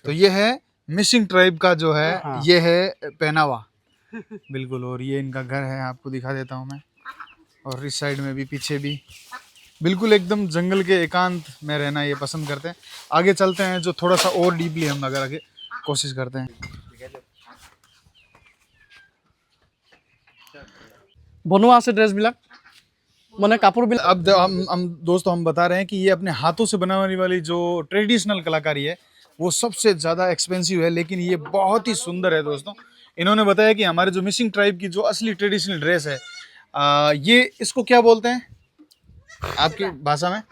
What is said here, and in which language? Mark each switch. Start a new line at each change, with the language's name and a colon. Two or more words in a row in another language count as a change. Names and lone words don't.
Hindi: तो ये है मिसिंग ट्राइब का जो है, हाँ। ये है पहनावा बिल्कुल। और ये इनका घर है, आपको दिखा देता हूँ मैं। और इस साइड में भी, पीछे भी बिल्कुल एकदम जंगल के एकांत में रहना ये पसंद करते हैं। आगे चलते हैं, जो थोड़ा सा और डीपली हम अगर आगे कोशिश करते हैं।
Assamese: বনোৱা আছে ড্ৰেছবিলাক, মানে কাপোৰবিলাক।
Hindi: अब हम दोस्तों हम बता रहे हैं कि ये अपने हाथों से बनाने वाली जो ट्रेडिशनल कलाकारी है वो सबसे ज़्यादा एक्सपेंसिव है, लेकिन ये बहुत ही सुंदर है दोस्तों। इन्होंने बताया कि हमारे जो मिसिंग ट्राइब की जो असली ट्रेडिशनल ड्रेस है, ये इसको क्या बोलते हैं आपकी भाषा में?